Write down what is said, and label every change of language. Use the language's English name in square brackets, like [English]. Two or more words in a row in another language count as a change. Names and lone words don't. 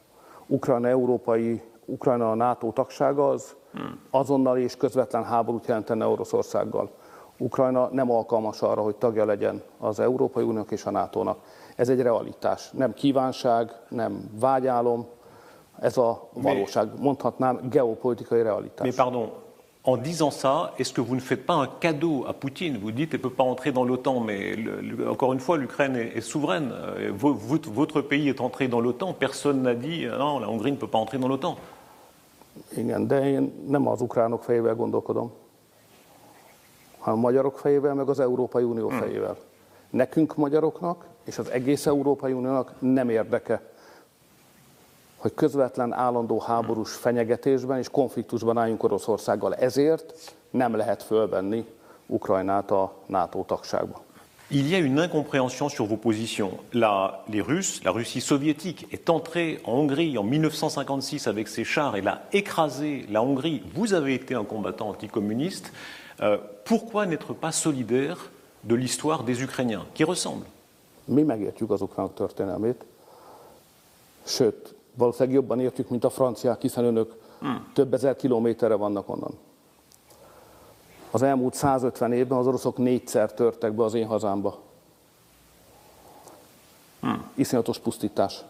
[Hungarian] Ukrajna a NATO tagsága az azonnali és közvetlen háborút jelentene Oroszországgal. Ukrajna nem alkalmas arra, hogy tagja legyen az Európai Uniónak és a NATO-nak. Ez egy realitás. Nem kívánság, nem vágyálom. Ez a valóság. Mondhatnám geopolitikai realitás. [French] Mais pardon, en disant ça, est-ce que vous ne faites pas un cadeau à Poutine? Vous dites qu'elle ne peut pas entrer dans l'OTAN, mais encore une fois, l'Ukraine est souveraine. Votre pays est entré dans l'OTAN, personne n'a dit non, la Hongrie ne peut pas entrer dans l'OTAN. [Hungarian] Igen, de én nem az ukránok fejével gondolkodom, hanem a magyarok fejével, meg az Európai Unió fejével. Nekünk magyaroknak és az egész Európai Uniónak nem érdeke, hogy közvetlen állandó háborús fenyegetésben és konfliktusban álljunk Oroszországgal. Ezért nem lehet fölvenni Ukrajnát a NATO tagságba. [French] Il y a une incompréhension sur vos positions. La Russie soviétique est entrée en Hongrie en 1956 avec ses chars et l'a écrasé la Hongrie. Vous avez été un combattant anticommuniste. Pourquoi n'être pas solidaire de l'histoire des Ukrainiens, qui ressemble? [Hungarian] Mi megértjük az ukránok történelmét, sőt, valószínűleg jobban értjük, mint a franciák, hiszen önök több ezer kilométerre vannak onnan. Az elmúlt 150 évben az oroszok 4-szer törtek be az én hazámba. Iszonyatos pusztítás.